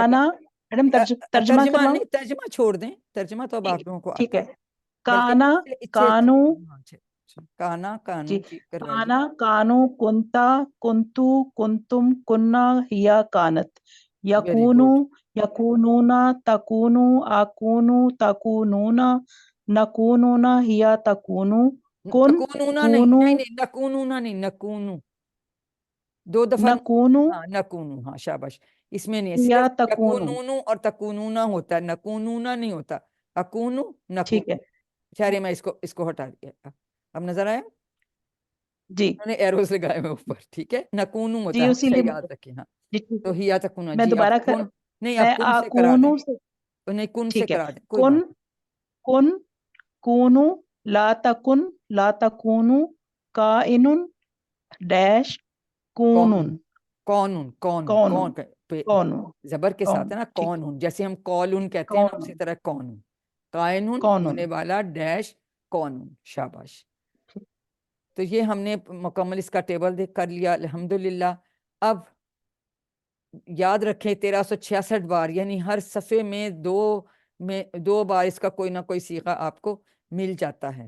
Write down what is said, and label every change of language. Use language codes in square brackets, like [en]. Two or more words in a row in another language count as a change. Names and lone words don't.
[ur] کانا، میڈم ترجمہ ترجمہ کرواؤں؟ نہیں، ترجمہ چھوڑ دیں، ترجمہ تو اب آپ لوگوں کو ٹھیک آتا ہے. ہے. بلکہ [ar] کانا کانو، کانا [ur] جی کانو جی کروائیے. [ar] کانا کانو کنتا کنتو کنتم کننا ہیا کانت [ur] ویری [ar] یکونو [ur] گڈ. [ar] یکونونا تکونو آکونو تکونونا نکونونا ہیا تکونو کن تکونونا نہیں کونو [ur] نہیں نہیں نکونونا نہیں، نکونو دو دفعہ. [ar] نکونو [ur] ہاں نکونو، ہاں شاباش. اس میں نہیں ہے، [ar] ہیا [ur] صرف [ar] تکونو. [ur] یکونونو اور تکونونا ہوتا ہے، نکونونا نہیں ہوتا. [ar] اکونو نکونو. [ur] ٹھیک ہے خیر میں اس کو ہٹا دیا. اب نظر آیا؟ جی انہوں نے ایروز لگائے ہوئے اوپر. ٹھیک ہے، نکونو ہوتا جی، ہے، اسی ہمیشہ لیے یاد رکھیں. ہاں جی ٹھیک تو ہے. [ar] ہیا تکونا. [ur] میں جی اب دوبارہ کون؟ نہیں میں اب کن سے کرا دیں. آکونو سے. تو نہیں کن سے ٹھیک ہے. کرا دیں، کوئی [ar] کن [ur] بات [ar] کن کونو لا تکن لا تکونو کائنن ڈیش [ur] نہیں. [ar] کونن کون کونن [ur] پہ [ar] کونن [ur] زبر کے ساتھ [ar] کون [ur] ہے نا. ٹھیک کون ہوں جیسے ہم کالون کہتے ہیں نا، اسی [ar] کونن [ur] طرح [ar] کون قائنون کونن. [ur] ہونے والا ڈیش کون. شاباش. تو یہ ہم نے مکمل اس کا ٹیبل دیکھ کر لیا الحمدللہ. اب یاد رکھیں 1366 بار، یعنی ہر صفحے میں دو بار اس کا کوئی نہ کوئی صیغہ آپ کو مل جاتا ہے.